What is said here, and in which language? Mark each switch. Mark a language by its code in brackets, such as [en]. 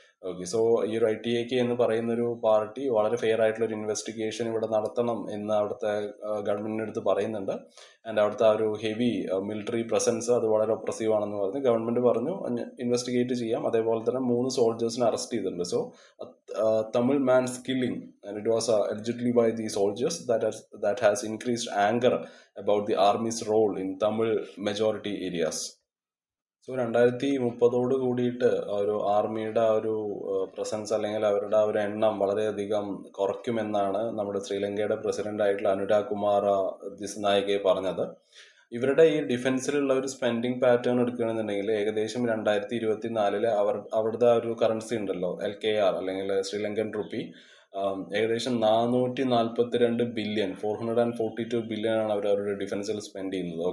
[ml] Okay, so ഈ ഒരു ITAK എന്ന് പറയുന്ന ഒരു പാർട്ടി വളരെ ഫെയർ ആയിട്ടുള്ള ഒരു ഇൻവെസ്റ്റിഗേഷൻ ഇവിടെ നടത്തണം എന്ന് അവിടുത്തെ ഗവൺമെന്റിന്റെ അടുത്ത് പറയുന്നുണ്ട്. ആൻഡ് അവിടുത്തെ ആ ഒരു ഹെവി മിലിറ്ററി പ്രസൻസ് അത് വളരെ ഒപ്രസീവ് ആണെന്ന് പറഞ്ഞ് ഗവൺമെന്റ് പറഞ്ഞു ഇൻവെസ്റ്റിഗേറ്റ് ചെയ്യാം. അതേപോലെ തന്നെ 3 സോൾജേഴ്സിനെ അറസ്റ്റ് ചെയ്തിട്ടുണ്ട്. [en] So Tamil man's killing, and it was allegedly by the soldiers that has increased anger about the army's role in Tamil majority areas. [ml] So 2030 കൂടിയിട്ട് ഒരു ആർമിയുടെ ആ ഒരു പ്രസൻസ് അല്ലെങ്കിൽ അവരുടെ ആ ഒരു എണ്ണം വളരെയധികം കുറയ്ക്കുമെന്നാണ് നമ്മുടെ ശ്രീലങ്കയുടെ പ്രസിഡന്റ് ആയിട്ടുള്ള അനുരാഗ് കുമാർ ദിസ്നായകെ പറഞ്ഞത്. ഇവരുടെ ഈ ഡിഫൻസിലുള്ള ഒരു സ്പെൻഡിങ് പാറ്റേൺ എടുക്കുകയാണെന്നുണ്ടെങ്കിൽ ഏകദേശം 2024 അവിടുത്തെ ഒരു കറൻസി ഉണ്ടല്ലോ, LKR അല്ലെങ്കിൽ ശ്രീലങ്കൻ റുപ്പി, ഏകദേശം 442 ബില്യൺ, 442 ബില്യൺ ആണ് അവർ അവരുടെ ഡിഫൻസിൽ സ്പെൻഡ് ചെയ്യുന്നത്.